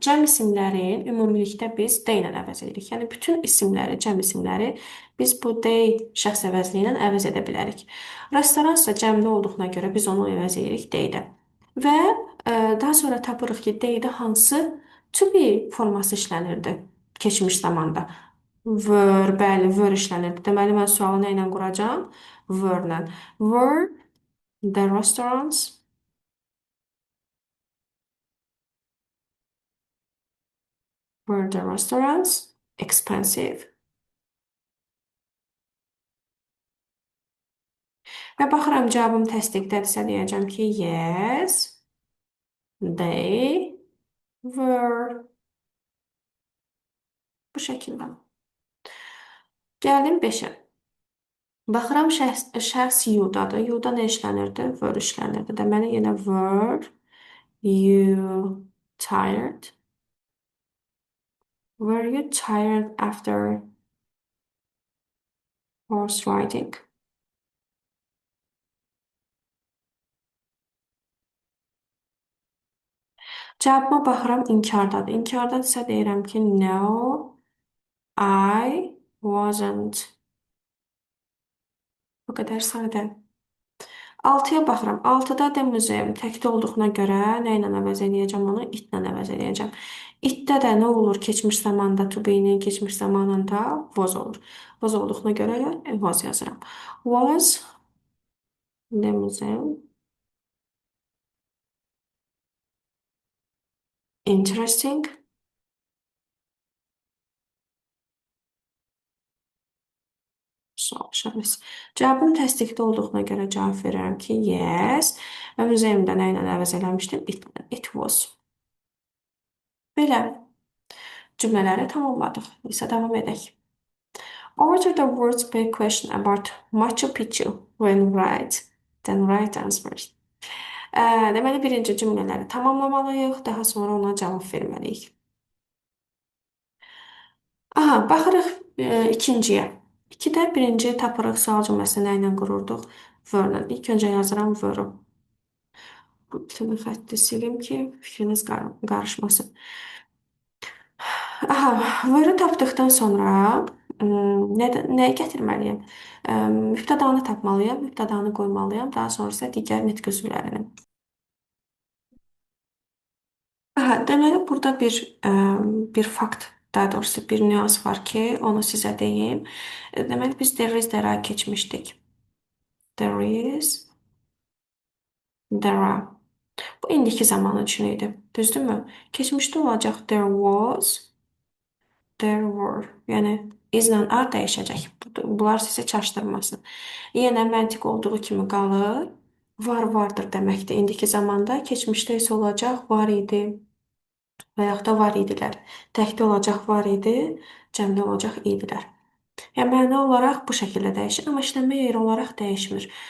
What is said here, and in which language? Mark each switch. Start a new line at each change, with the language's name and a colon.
Azerbaijani: Cəm isimlərin ümumilikdə biz they ilə əvəz edirik. Yəni bütün isimləri, cəm isimləri biz bu they şəxs əvəzliyi ilə əvəz edə bilərik. Restoran isə cəmdə olduğuna görə biz onu əvəz edirik they-də. Və daha sonra tapırıq ki, they-də hansı to be forması işlənirdi keçmiş zamanda. Were, bəli, were işlənirdi. Deməli, mən sualı nə ilə quracağam? Were-lə.
English: Were the restaurants were the restaurants expensive?
Azerbaijani: Və baxıram cavabım təsdiqdədirsə deyəcəm ki,
English: yes, they were.
Azerbaijani: Bu şəkildə. Gəldim 5-ə. Baxıram şəxs you-dadır. You-da nə işlənirdi? Were işlənirdi. Deməli, yenə
English: were you tired? Were you tired after horse riding?
Azerbaijani: Cavabıma baxıram inkardadır. İnkardadırsa deyirəm ki,
English: no, I wasn't.
Azerbaijani: Bu qədər sadə. 6-ya baxıram. 6-da da muzeum təkdə olduğuna görə nə ilə əvəz edəcəm onu? It-lə əvəz edəcəm. It-də də nə olur? Keçmiş zamanda to be-nin keçmiş zamanında was olur. Was olduğuna görə was yazıram.
English: Was the museum interesting?
Azerbaijani: Soruşarız. Cavabım təsdiqdə olduğuna görə cavab verirəm ki, yes. Və muzeumda nə ilə əvəz eləmişdim?
English: It was.
Azerbaijani: Belə cümlələri tamamladıq. İsə davam edək.
English: Order the words per question about Machu Picchu when right, then right answers.
Azerbaijani: Deməli, birinci cümlələri tamamlamalıyıq, daha sonra ona cavab verməliyik. Aha, baxırıq ikinciyə. 2-də birinci tapırıq sual cümləsini nə ilə qururduq? Were-lə. İlk öncə yazıram were-u. Bu bütün xətti silim ki, fikriniz qarışmasın. Aha, were-u tapdıqdan sonra nəyi gətirməliyəm? Mübtədanı tapmalıyam, mübtədanı qoymalıyam, daha sonra isə digər nitq üzvlərini. Aha, deməli, burada bir fakt, daha doğrusu bir nüans var ki, onu sizə deyim. Deməli, biz
English: there is, there are
Azerbaijani: keçmişdik. There is, there are. Bu indiki zamanı üçün idi. Düzdürmü? Keçmişdə olacaq
English: there was, there were.
Azerbaijani: Yəni izlə ar dəyişəcək. Bunlar sizi çaşdırmasın. Yenə məntiq olduğu kimi qalır. Var vardır deməkdir. İndiki zamanda keçmişdə isə olacaq var idi və yaxud da var idilər. Təkdə olacaq var idi, cəmdə olacaq idilər. Yəni məna olaraq bu şəkildə dəyişir, amma işlənmə yeri olaraq dəyişmir.